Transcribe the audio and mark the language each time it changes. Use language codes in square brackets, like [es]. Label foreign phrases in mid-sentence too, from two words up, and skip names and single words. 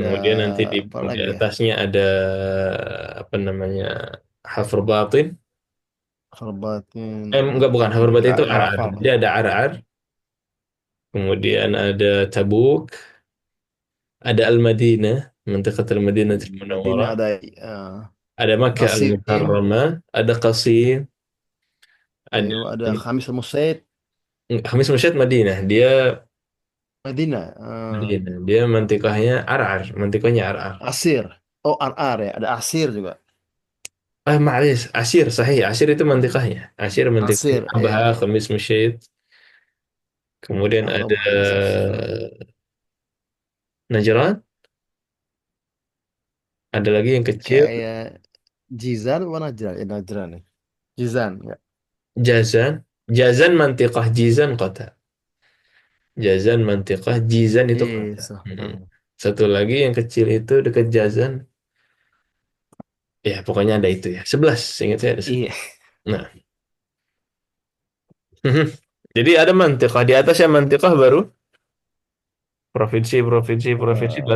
[id] Kemudian nanti apa di lagi ya? atasnya ada apa namanya Hafr Batin. Kharbatin. Enggak bukan Hafr Batin itu Nggak Ar-Ar. hafal. Jadi ada Ar-Ar. Kemudian ada Tabuk, ada Al-Madinah, Mantiqatul Madinah Ini Munawwarah. ada eh, Ada Makkah Qasim, Al-Mukarramah, ada Qasim, ada ada Khamis al-Musaid, Hamis Musyad Madinah. Dia Madinah, Madinah. Dia mantikahnya Ar-Ar, mantikahnya Ar-Ar. Asir. Oh, RR ya, ada Asir juga. Ma'alis, Asir, sahih. Asir itu mantikahnya. Asir mantikahnya Asir, Abha, ya. Khamis Musyad. Kemudian Oh, ada Khamis Asir. Najran, ada lagi yang kecil, Kayak Jizan apa Najran? Ya, Najran ya. Jizan, ya. Jazan. Jazan mantikah, Jizan kota. Jazan mantikah, Jizan itu Iya, kota. so. Satu lagi yang kecil itu dekat Jazan. Ya, pokoknya ada itu ya. 11, ingat saya ada 11. Iya. Nah, jadi ada mantikah. Di atasnya mantikah baru provinsi, provinsi, provinsi baru